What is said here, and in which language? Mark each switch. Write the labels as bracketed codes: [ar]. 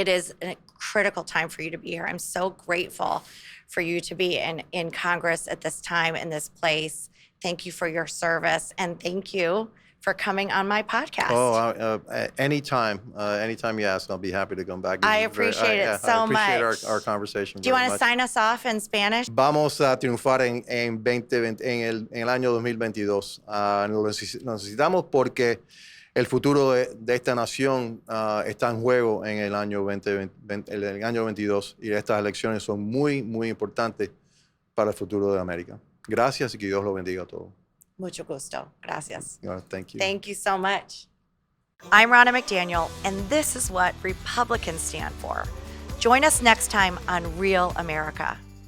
[en] It is a critical time for you to be here. I'm so grateful for you to be in Congress at this time, in this place. Thank you for your service, and thank you for coming on my podcast. Anytime you ask, I'll be happy to come back. I appreciate it so I appreciate much. our conversation. Do you very want to much. sign us off in Spanish? [es] Vamos a triunfar en 2020, en el año 2022. Lo necesitamos porque el futuro de esta nación está en juego en el año 2020, el año 22, y estas elecciones son muy, muy importantes para el futuro de América. Gracias y que Dios lo bendiga a todos. Mucho gusto. Gracias. [en] Thank you. Thank you so much. I'm Ronna McDaniel, and this is what Republicans stand for. Join us next time on Real America.